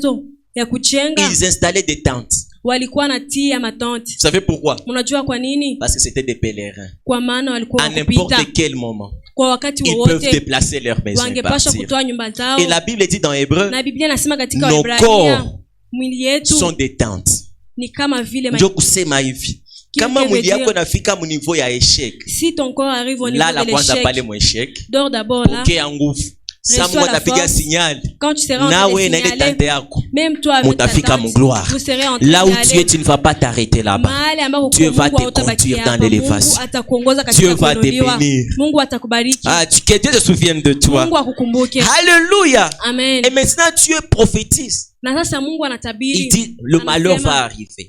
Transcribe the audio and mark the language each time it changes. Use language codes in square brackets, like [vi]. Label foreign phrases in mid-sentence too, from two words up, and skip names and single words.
[fr] Ils installaient des tentes. Vous savez pourquoi? Parce que c'était des pèlerins. À n'importe quel moment, ils peuvent déplacer leur maison et partir. Et la Bible dit dans Hébreu, nos corps sont des tentes. [sw] Kama mwili yako nafika mu niveau ya échec, [fr] si ton corps arrive au niveau de l'échec, [sw] kwanza pale mu échec, [fr] dors d'abord là. [sw] Sa Mungu atapiga signal. [fr] Quand tu seras [sw] nawe naende tante yako, mutafika mu gloire. [fr] Là où tu es, tu ne vas pas t'arrêter là-bas. Dieu va te conduire dans l'élévation. Dieu va te bénir. Que Dieu se souvienne de toi. Alléluia. Amen. Et maintenant Dieu prophétise. Il dit le malheur va arriver.